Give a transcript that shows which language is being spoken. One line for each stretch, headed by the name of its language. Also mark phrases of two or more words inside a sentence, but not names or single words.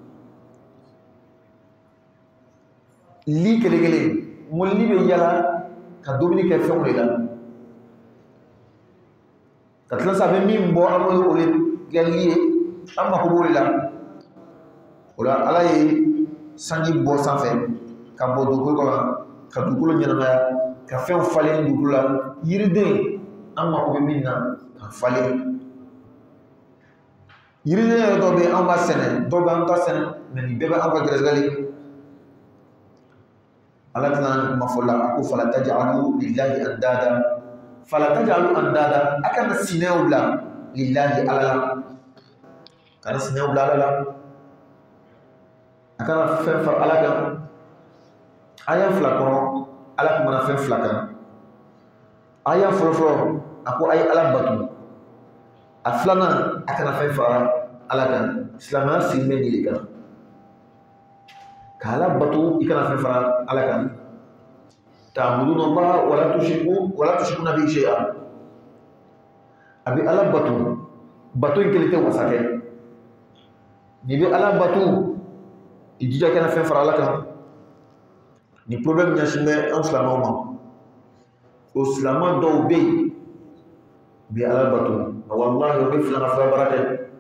Bambara: li kelen kelen mɔlili bɛ yala ka dumuni kɛ fɛnw de la ka tila sa a bɛ min bɔ an bɛ o de kɛ li ye an mako b'o de la o la ala ye sanji bɔ sanfɛ ka bɔ dugukolo kɔnɔ ka dugukolo ɲɛnamaya ka fɛnw falen dugukolo la yiriden an mako bɛ min na ka falen yiriden yɛrɛ dɔw bɛ an b'a sɛnɛ dɔw bɛ an ta sɛnɛ mɛ nin bɛɛ bɛ an ka gɛrɛsɛgɛ ala tɛna kuma fɔ la a ko
Arabic: فلا تجعلوا لله أندادا فلا تجعلوا أندادا
Bambara: a kana sinɛw bila lillahi ala la kana sinɛw bila ala la a kana fɛn fara ala kan aya fila kɔnɔ ala kumana fɛn fila kan aya fɔlɔfɔlɔ a ko a ye ala batu a filanan a kana fɛn fara ala kan silamɛya sigi bɛ nin de kan ka ala batu i kana fɛn fara ala kan
Arabic: تعبدون الله ولا تشركون به شيئا
Bambara: a bɛ ala batu in kelen tɛ wasakɛ n'i bɛ ala batu i jija kana fɛn fara ala kan ni problème ɲɛsin bɛ an silamɛw ma o silamɛ dɔw bɛ yen u bɛ ala batu nka walahi u bɛ filanan fila baara kɛ